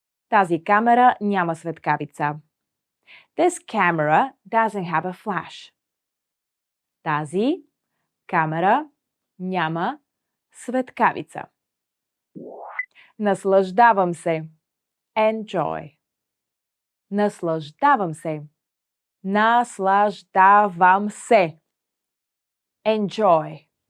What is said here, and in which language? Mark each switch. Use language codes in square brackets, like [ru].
[bg] Тази камера няма светкавица. [en] This camera doesn't have a flash. [bg] Тази камера няма светкавица. Наслаждавам се. [en] Enjoy. [bg] Наслаждавам се. Наслаждавам се. [en] Enjoy.